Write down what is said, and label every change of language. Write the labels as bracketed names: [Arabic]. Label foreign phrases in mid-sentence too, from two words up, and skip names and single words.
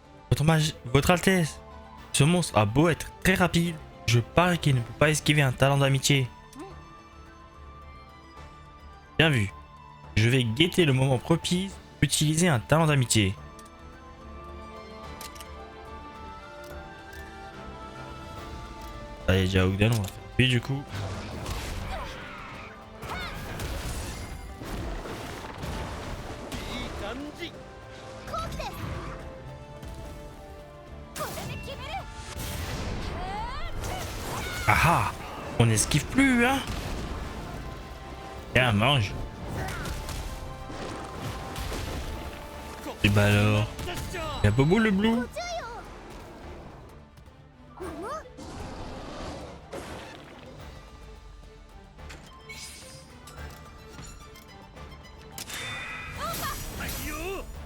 [French] Votre Altesse, ce monstre a beau être très rapide, je parie qu'il ne peut pas esquiver un talent d'amitié. Bien vu. Je vais guetter le moment propice pour utiliser un talent d'amitié. Allez, déjà Ogden, on va faire lui du coup. [Japanese] いい感じ。これで決める。 [French] Ah ah, on n'esquive plus, hein. Tiens, mange. Et bah alors, y a Bobo le Blue. [Japanese] はいよ。